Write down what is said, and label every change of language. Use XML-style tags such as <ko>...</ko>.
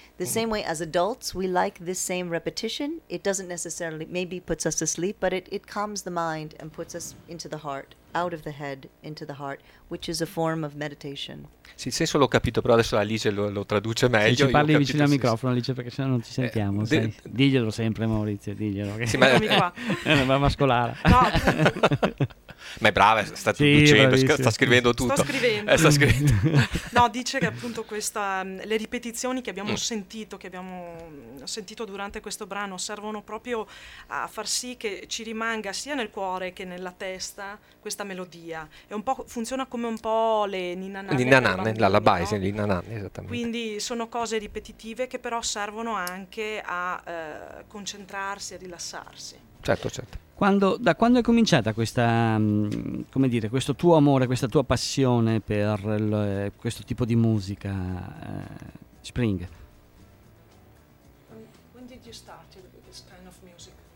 <en>The same way as adults, we like this same repetition. It doesn't necessarily, maybe puts us to sleep, but it calms the mind and puts us into the heart, out of the head, into the heart, which is a form of meditation.</en> <it>Sì, il senso l'ho capito, però adesso Alice lo traduce meglio. Se ci parli vicino al microfono, Alice, perché sennò non ci sentiamo. Diglielo sempre, Maurizio, diglielo. Sì, ma va mascolare. Ma è brava, sta traducendo, sta scrivendo tutto. Sta scrivendo. No, dice che appunto questa, le ripetizioni che abbiamo sentito, che abbiamo sentito durante questo brano, servono proprio a far sì che ci rimanga sia nel cuore che nella testa questa melodia. È un po', funziona come un po' le ninna nanne, la lullaby, no? Ninna nanne, esattamente. Quindi sono cose ripetitive che però servono anche a concentrarsi, a rilassarsi. Certo, certo. Da quando è cominciata questa, come dire, questo tuo amore, questa tua passione per questo tipo di musica, Spring?</it> <en>When did you start with this kind of music?</en>